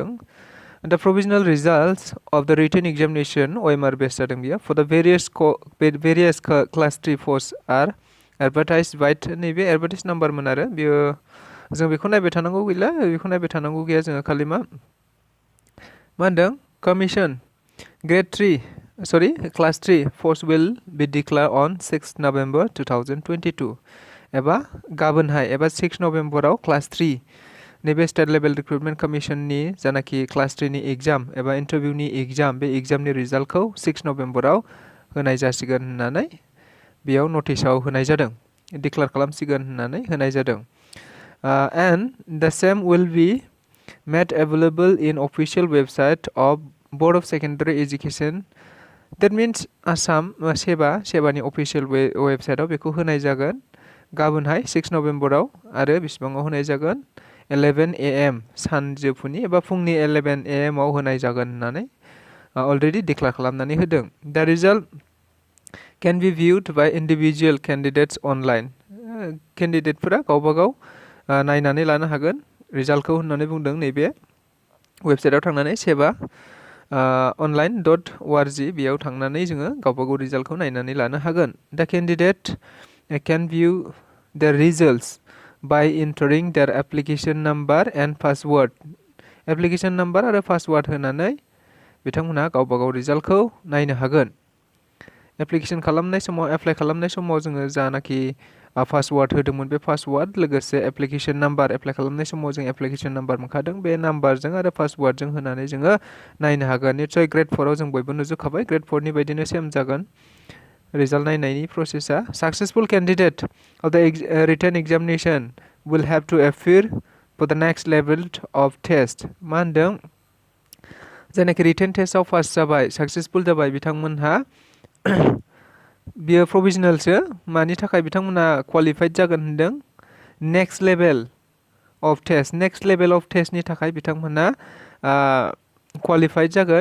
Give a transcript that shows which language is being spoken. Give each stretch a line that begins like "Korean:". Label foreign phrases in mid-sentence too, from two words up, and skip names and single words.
English: the provisional results of the written examination OMR base जादों बियो for the various class 3 post are advertised by
Bodo: नैबे एडभार्टाइज नाम्बारमोन आरो बियो। जों बेखौ नायबाय थानांगौ गैला, बेखौ नायबाय थानांगौ गैया। जोङो खालि मा होनदों कमिसन क्लास 3
English: post will be declared on
Bodo: 6 November 2022 एबा गाबोनहाय एबा 6 नभेम्बराव क्लास 3 नैबे स्टेट लेभेल रिक्रुटमेन्ट कमिसननि जानाखि क्लास 3नि एग्जाम एबा इन्टारभिउनि एग्जाम, बे एग्जामनि रिजाल्टखौ 6 नभेम्बराव होनाय जासिगोन होननानै बेयाव नटिसाव होनाय जादों। डिक्लेयार खालामसिगोन होननानै होनाय जादों।
English: And the same will be made available in official website of Board of Secondary Education. That means
Bodo: आसाम सेबानि अफिसियेल वेबसाइटआव बेखौ होनाय जागोन गाबोनहाय 6 नभेम्बराव। आरो बेसेबाङाव होनाय जागोन 11 AM सानजौफुनि एबा फुंनि 11 AM आव होनाय जागोन होननानै अलरेडि डिक्लेयार खालामनानै होदों।
English: the result can be viewed by individual candidates online.
Bodo: केन्डिडेटफोरा गावबागाव नायनानै लानो हागोन रिजाल्टखौ होननानै बुंदों नैबे वेबसाइटआव थांनानै सेबा online.org बेयाव थांनानै जोङो गावबागाव रिजाल्टखौ नायनानै लानो हागोन।
English: the candidate can view their results by entering their application number and password.
Bodo: एप्लिकेसन नाम्बार आरो पासवार्ड होनानै बिथांमोनहा गावबागाव रिजाल्टखौ नायनो हागोन। एप्लाइ खालामनाय समाव जोङो जानाखि पासवार्ड होदोंमोन बे पासवार्ड लोगोसे एप्लिकेसन नाम्बार, एप्लाइ खालामनाय समाव जों एप्लिकेसन नाम्बार मोनखादों, बे नाम्बारजों आरो पासवार्डजों होनानै जोङो नायनो हागोन। निस्सय ग्रेड 4आव जों बयबो नुजोबखाबाय, ग्रेड 4नि बायदिनो सेम जागोन रिजाल्ट नायनायनि प्रसेसा।
English: successful candidate of the written examination will have to appear for the next level of test.
Bodo: मा होनदों जायनाखि रिटेन टेस्टआव पास जाबाय, सक्सेसफुल जाबाय बिथांमोनहा बियो प्रभिजनेलसो, मानि थाखाय बिथांमोना क्वालिफाइड जागोन होनदों
English: next level of test
Bodo: थाखाय बिथांमोना क्वालिफाइड जागोन।